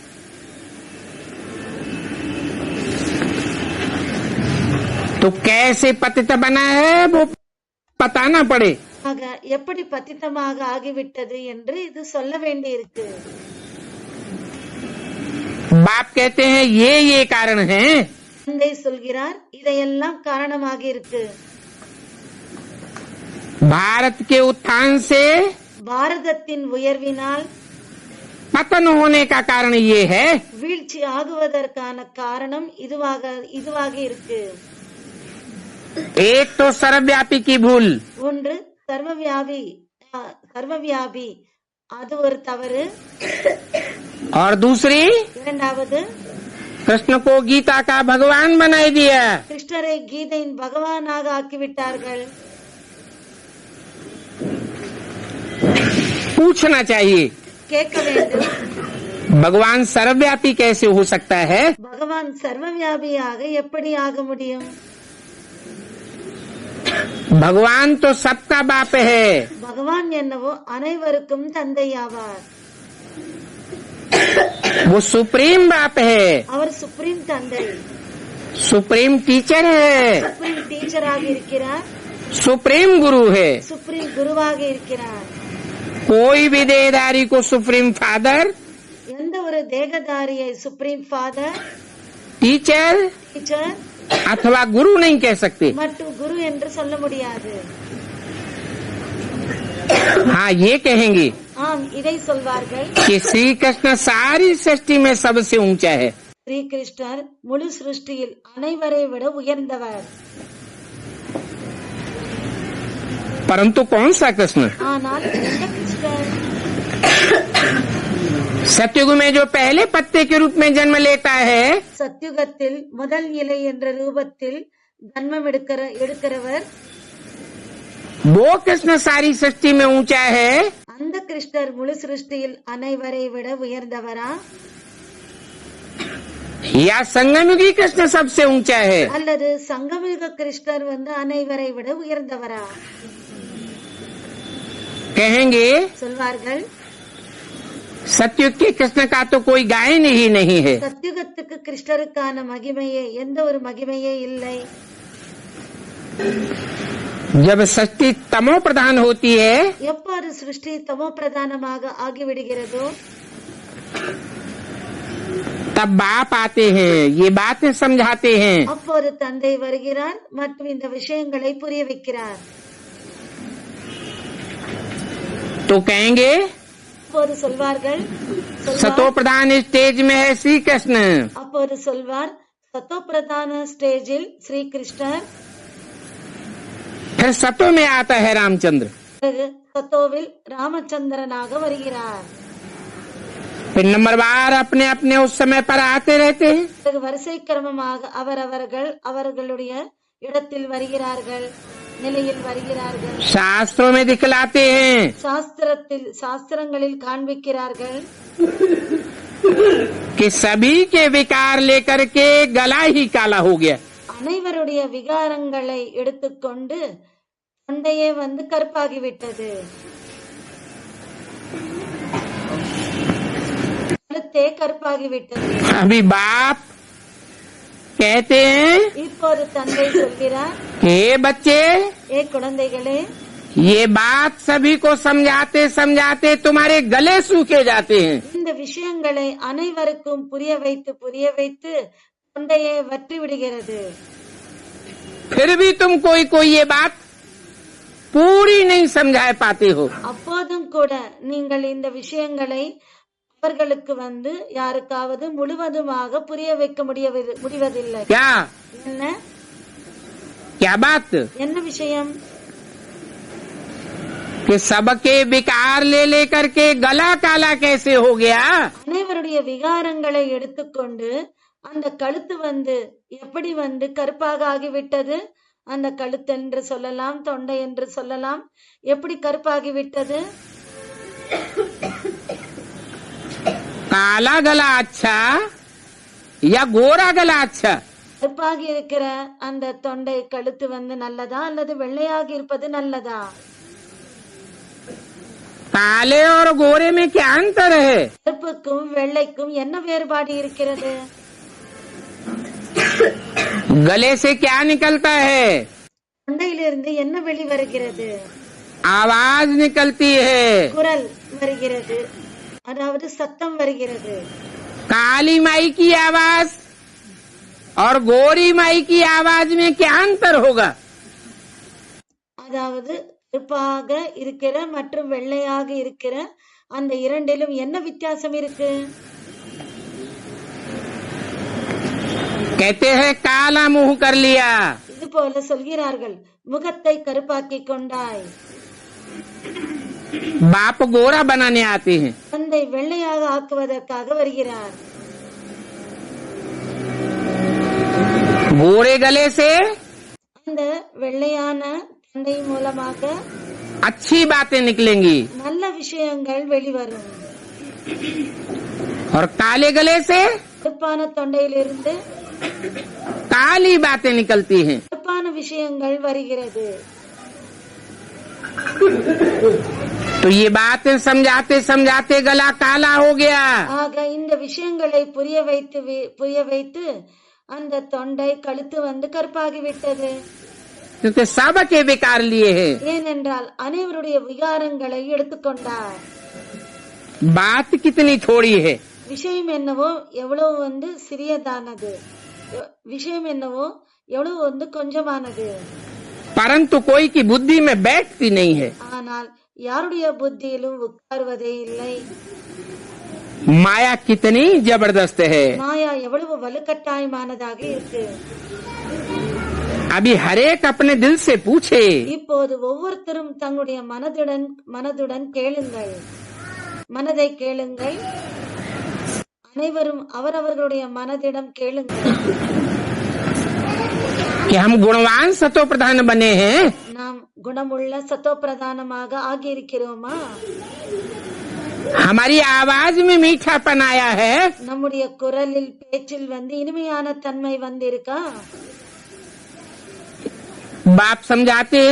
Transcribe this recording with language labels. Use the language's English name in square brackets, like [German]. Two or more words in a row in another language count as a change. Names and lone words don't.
[Hindi] तो कैसे पतित बना है वो बताना पड़े। [Tamil] ஆக எப்படி பத்தித்தமாக ஆகிவிட்டது என்று இது சொல்ல வேண்டியிருக்கு. [Hindi] बाप कहते हैं ये कारण है। [Tamil] தந்தை சொல்கிறார் இதையெல்லாம் காரணமாக இருக்கு. [Hindi] भारत के उत्थान से [Tamil] பாரதத்தின் உயர்வினால் [Hindi] पतन होने का कारण ये है। [Tamil] வீழ்ச்சி ஆகுவதற்கான காரணம் இதுவாக இருக்கு. [Hindi] एक तो सर्वव्यापी की भूल, [Tamil] ஒன்று சர்வவியாபி அது ஒரு தவறு. [Hindi] और दूसरी [Tamil] இரண்டாவது [Hindi] कृष्ण को गीता का भगवान बनाई दिया। [Tamil] கிருஷ்ணரை கீதையின் பகவானாக ஆக்கிவிட்டார்கள். [Hindi] पूछना चाहिए [Tamil] கேட்க வேண்டும், [Hindi] भगवान सर्वव्यापी कैसे हो सकता है। [Tamil] பகவான் சர்வவியாபியாக எப்படி ஆக முடியும்? [Hindi] भगवान तो सबका बाप है। [Tamil] பகவான் என்னவோ அனைவருக்கும் தந்தையாவார். [Hindi] वो सुप्रीम बाप है, [Tamil] அவர் சுப்ரீம் தந்தை, [English] supreme teacher [Hindi] है, [English] supreme teacher [Tamil] இருக்கிறார், [Hindi] सुप्रीम गुरु है। [Tamil] சுப்ரீம் குருவாக இருக்கிறார். [Hindi] कोई भी देहधारी को [English] supreme father, [Tamil] எந்த ஒரு தேகதாரியை [English] supreme father, [Hindi] टीचर [Tamil] டீச்சர் [Hindi] अथवा गुरु नहीं कह सकते। [Tamil] மற்றும் குரு என்று சொல்ல முடியாது. [Hindi] हाँ, ये कहेंगे [Tamil] ஆம், இதை சொல்வார்கள். [Hindi] कि श्री कृष्ण सारी सृष्टि में सबसे ऊंचा है। [Tamil] ஸ்ரீ கிருஷ்ணர் முழு சிருஷ்டியில் அனைவரை விட உயர்ந்தவர். [Hindi] परंतु कौन सा कृष्ण। [Tamil] ஆனால் எந்த கிருஷ்ணர்? [Hindi] सतयुग में जो पहले पत्ते के रूप में जन्म लेता है, [Tamil] சத்யுகத்தில் முதல் இலை என்ற ரூபத்தில் ஜன்மம் எடுக்கிறவர், [Hindi] वो कृष्ण सारी सृष्टि में ऊंचा है। [Tamil] அந்த கிருஷ்ணர் முழு சிருஷ்டியில் அனைவரை விட உயர்ந்தவரா? [Hindi] या संगमयुगी कृष्ण सबसे ऊंचा है। [Tamil] அல்லது சங்கமயுக கிருஷ்ணர் அனைவரை விட உயர்ந்தவரா? [Hindi] कहेंगे [Tamil] சொல்வார்கள், [Hindi] सतयुग के कृष्ण का तो कोई गायन ही नहीं है। [Tamil] சத்யுகத்துக்கு கிருஷ்ணருக்கான மகிமையே எந்த ஒரு மகிமையே இல்லை. [Hindi] जब सृष्टि तमो प्रधान होती है, [Tamil] எப்போது சிருஷ்டி தமோ பிரதானமாக ஆகிவிடுகிறதோ [Hindi] तब बाप आते हैं, ये बातें समझाते हैं। [Tamil] அப்போது தந்தை வருகிறார் மற்றும் இந்த விஷயங்களை புரிய வைக்கிறார். [Hindi] तो कहेंगे [Tamil] அப்போது சொல்வார்கள், [Hindi] सतो प्रधान स्टेज में है श्री कृष्ण, [Tamil] அப்போது சொல்வார், சத்தோ பிரதான ஸ்டேஜில் ஸ்ரீ கிருஷ்ணர், [Hindi] फिर सतो में आता है रामचंद्र, [Tamil] பிறகு சத்தோவில் ராமச்சந்திரனாக வருகிறார். [Hindi] फिर नंबरवार अपने अपने उस समय पर आते रहते हैं। [Tamil] பிறகு வரிசை கிரமமாக அவர்களுடைய இடத்தில் வருகிறார்கள், நிலையில் வருகிறார்கள். [Hindi] शास्त्रों में दिखलाते हैं [Tamil] சாஸ்திரங்களில் காண்பிக்கிறார்கள். [Hindi] कि सभी के विकार लेकर के गला ही काला हो गया। [Tamil] அனைவருடைய விகாரங்களை எடுத்துக்கொண்டு தொண்டையே கருப்பாகிவிட்டது, கழுத்தே கருப்பாகிவிட்டது. [Hindi] अभी बाप कहते हैं, [Tamil] இப்போது தந்தை சொல்கிறார், [Hindi] हे बच्चे, [Tamil] ஏ குழந்தைகளே, [Hindi] ये बात सभी को समझाते समझाते तुम्हारे गले सूखे जाते हैं। [Tamil] இந்த விஷயங்களை அனைவருக்கும் புரிய வைத்து தொண்டையே வற்றி விடுகிறது. [Hindi] फिर भी तुम कोई कोई ये बात पूरी नहीं समझा पाते हो। [Tamil] அப்போதும் கூட நீங்கள் இந்த விஷயங்களை அவர்களுக்கு யாருக்காவது முழுவதுமாக புரிய வைக்க முடிவதில்லை. [Hindi] क्या [Tamil] என்ன [Hindi] क्या बात? [Tamil] என்ன விஷயம்? [Hindi] कि सबके विकार ले लेकर के गला काला कैसे हो गया? [Tamil] அனைவருடைய விகாரங்களை எடுத்துக்கொண்டு அந்த கழுத்து எப்படி கருப்பாக ஆகிவிட்டது? அந்த கழுத்து என்று சொல்லலாம், தொண்டை என்று சொல்லலாம், எப்படி கருப்பாகிவிட்டது? [Hindi] काला गला अच्छा या गोरा गला अच्छा? [Tamil] கருப்பாகி இருக்கிற அந்த தொண்டை கழுத்து நல்லதா அல்லது வெள்ளையாகி இருப்பது நல்லதா? [Hindi] काले और गोरे में क्या अंतर है? [Tamil] கருப்புக்கும் வெள்ளைக்கும் என்ன வேறுபாடு இருக்கிறது? [Hindi] गले से क्या निकलता है? [Tamil] தொண்டையிலிருந்து என்ன வெளிவருகிறது? [Hindi] आवाज निकलती है। [Tamil] குரல் வருகிறது, அதாவது சத்தம் வருகிறது. [Hindi] काली माई की आवाज और गोरी माई की आवाज में क्या अंतर होगा? [Tamil] அதாவது கருப்பாக இருக்கிற மற்றும் வெள்ளையாக இருக்கிற அந்த இரண்டிலும் என்ன வித்தியாசம் இருக்கு? [Hindi] कहते हैं काला मुंह कर लिया। [Tamil] இது போல சொல்கிறார்கள், முகத்தை கருப்பாக்கி கொண்டாய். [Hindi] बाप गोरा बनाने आते हैं। [Tamil] தந்தை வெள்ளையாக ஆக்குவதற்காக வருகிறார். [Hindi] गोरे गले से [Tamil] அந்த வெள்ளையான தந்தை மூலமாக [Hindi] अच्छी बातें निकलेंगी [Tamil] நல்ல விஷயங்கள் வெளிவரும். [Hindi] और काले गले से [Tamil] கருப்பான தொண்டையிலிருந்து [Hindi] काली बातें निकलती हैं। [Tamil] கருப்பான விஷயங்கள் வருகிறது. [Hindi] तो ये बातें समझाते समझाते गला काला हो गया। [Tamil] ஆக இந்த விஷயங்களை புரிய வைத்து அந்த தொண்டை கழுத்து கருப்பாகிவிட்டது. [Hindi] क्योंकि सबके विकार लिए हैं। [Tamil] ஏனென்றால் அனைவருடைய விகாரங்களை எடுத்துக்கொண்டார். [Hindi] बात कितनी थोड़ी है, [Tamil] விஷயம் என்னவோ எவ்வளவு சிறியதானது, விஷயம் என்னவோ எவ்வளவு கொஞ்சமானது. [Hindi] परंतु कोई की बुद्धि में बैठती नहीं है। [Tamil] ஆனால் யாருடைய புத்தியிலும் உட்காருவதே இல்லை. [Hindi] माया कितनी जबरदस्त है। [Tamil] மாயா எவ்வளவு வலுக்கட்டாயமானதாக இருக்கு. [Hindi] अभी हरेक अपने दिल से पूछे, [Tamil] இப்போது ஒவ்வொருத்தரும் தங்களுடைய மனதுடன் கேளுங்கள், மனதை கேளுங்கள். அனைவரும் அவரவர்களுடைய மனதிடம் கேளுங்கள். [Hindi] कि हम गुणवान सतो प्रधान बने हैं? [Tamil] நாம் குணமுள்ள சத்தோ பிரதானமாக ஆகியிருக்கிறோமா? [Hindi] हमारी आवाज में मीठापन आया है? [Tamil] நம்முடைய குரலில் பேச்சில் இனிமையான தன்மை இருக்கா? [Hindi] बाप समझाते हैं,